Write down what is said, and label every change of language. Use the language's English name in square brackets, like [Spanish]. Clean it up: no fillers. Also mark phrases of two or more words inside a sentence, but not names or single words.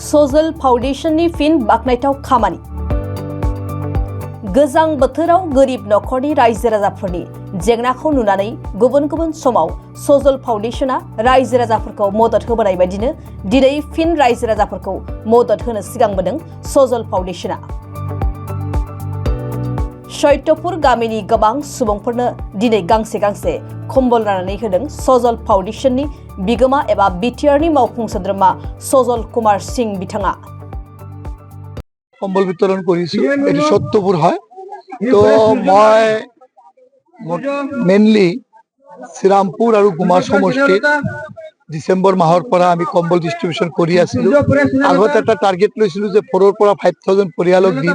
[Bodo] सजल फाउंडेशननि फिन बाखनायथाव खामानि गोजां बोथोराव गोरिब नखरनि रायजो राजाफोरनि जेंनाखौ नुनानै गुबुन गुबुन समाव सजल फाउंडेशना रायजो राजाफोरखौ मदद होबोनाय बायदिनो दिनै फिन रायजो राजाफोरखौ मदद होनो सिगांबोदों सजल फाउंडेशना। सैत्यपुर गामिनि गोबां सुबुंफोरनो दिनै गांसे गांसे कम्बल राननानै होदों सजल फाउंडेशननि बिगोमा एबा बिटिआरनि मावफुं सोद्रोमा सजल कुमार सिंह बिथाङा। [Assamese] কম্বল বিতরণ কৰিছো এটি সত্যপুৰ হয় তো মই মেইনলি শ্ৰীৰামপুৰ আৰু গুমা সমষ্টিত ডিসেম্বৰ মাহৰ পৰা আমি কম্বল ডিস্ট্ৰিবিউশন কৰি আছিলো। আগত এটা টাৰ্গেট লৈছিলো যে 4 পৰা 5000 পৰিয়ালক দিম।